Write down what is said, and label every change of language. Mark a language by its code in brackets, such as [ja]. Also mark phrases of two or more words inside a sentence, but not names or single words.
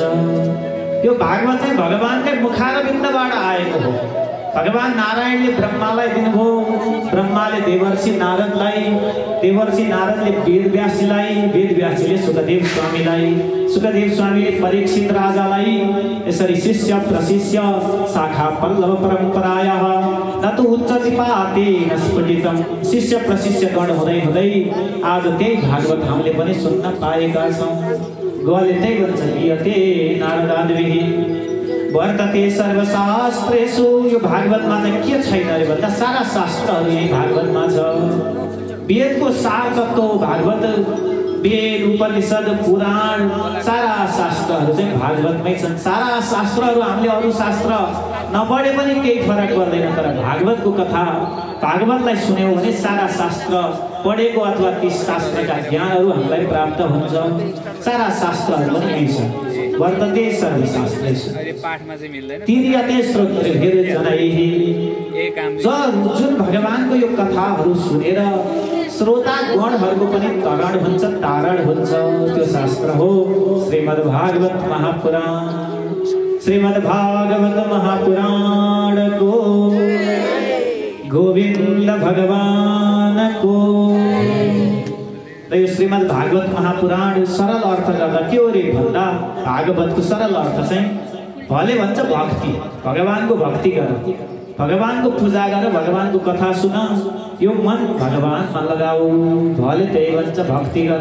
[ne] यो भागवत चाहिँ भगवानकै मुखारविन्दबाट आएको हो। भगवान नारायणले ब्रह्मालाई दिनुभयो, ब्रह्माले देवर्षि नारदलाई, देवर्षि नारदले वेदव्यासजीलाई, वेदव्यासजीले सुखदेव स्वामीलाई, सुखदेव स्वामीले परीक्षित राजालाई, यसरी शिष्य प्रशिष्य शाखा पल्लव [sa] परम्परायाः ततो उच्चति पातेन स्फुटितं, [ne] शिष्य प्रशिष्य गण हुँदै हुँदै आज त्यही भागवत हामीले पनि सुन्न पाएका छौँ। गोवाले त्यही भन्छ, [sa] गीयते नारदादिभिः वर्तते सर्वशास्त्रेषु। [ne] यो भागवतमा चाहिँ के छैन अरे भन्दा, सारा शास्त्रहरू यही भागवतमा छ। वेदको सार तत्त्व भागवत, वेद उपनिषद पुराण सारा शास्त्रहरू चाहिँ भागवतमै छन्। सारा शास्त्रहरू हामीले अरू शास्त्र नपढे पनि केही फरक पर्दैन, तर भागवतको कथा भागवतलाई सुन्यौँ भने सारा शास्त्र पढेको अथवा ती शास्त्रका ज्ञानहरू हामीलाई प्राप्त हुन्छ। सारा शास्त्रहरू पनि यही छ। [sa] वर्तते सर्वशास्त्रेषु तिर्यते श्रोतृभिर्जनैः, [ne] जुन भगवानको यो कथाहरू सुनेर श्रोता गणहरूको पनि तरण हुन्छ, तारण हुन्छ, त्यो शास्त्र हो श्रीमद् भागवत महापुराण। श्रीमद् भागवत महापुराण को गोविंद भगवान को। यो श्रीमद् भागवत महापुराण सरल अर्थ गर्दा के हो रे भन्दा, भागवतको सरल अर्थ चाहिँ भले भन्छ भक्ति, भगवानको भक्ति गर, भगवानको पूजा गर, भगवानको कथा सुन, यो मन भगवानमा लगाऊ, भले त्यही भन्छ भक्ति गर।